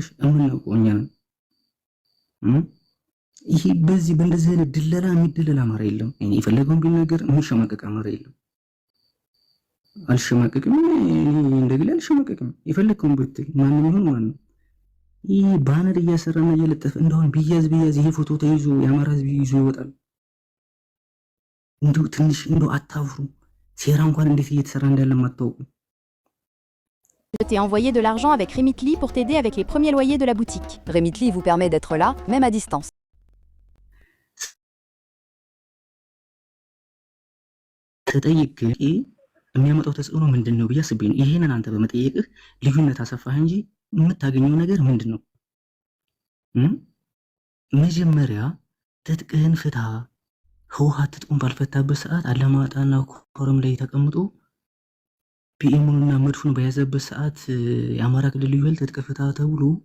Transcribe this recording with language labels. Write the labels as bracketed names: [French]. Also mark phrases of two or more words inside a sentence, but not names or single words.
[Amharic] እምናውቀው እኛ ነን። ይሄ በዚህ በእንደዚህ አይነት ድለላ የሚደለል አማራ የለም። እኔ የፈለገውን ቢናገር የሚሸማቀቅ አማራ የለም። አልሸማቀቅም። እንደግል አልሸማቀቅም። የፈለግከውን ብትል ማንም ይሁን ማንም ይህ ባነር እያሰራና እየለጠፈ እንደሆነ ቢያዝ ይሄ ፎቶ ተይዞ የአማራ ህዝብ ይዞ ይወጣል። እንዲሁ ትንሽ እንደው አታፍሩ። ሴራ እንኳን እንዴት እየተሰራ እንዳለ ማታውቁ። [French] Je t'ai envoyé de l'argent avec Remitly pour t'aider avec les premiers loyers de la boutique. Remitly vous permet d'être là, même à distance. [Amharic] ተጠይቅ የሚያመጣው ተጽዕኖ ምንድን ነው ብዬ አስቤ ነው። ይሄንን አንተ በመጠየቅህ ልዩነት አሰፋህ እንጂ የምታገኘው ነገር ምንድን ነው? መጀመሪያ ትጥቅህን ፍታ። ህወሓት ትጥቁን ባልፈታበት ሰዓት አላማጣና ኮረም ላይ ተቀምጦ ፒኤሙንና መድፉን በያዘበት ሰዓት የአማራ ክልል ልዩ ኃይል ትጥቅ ፍታ ተብሎ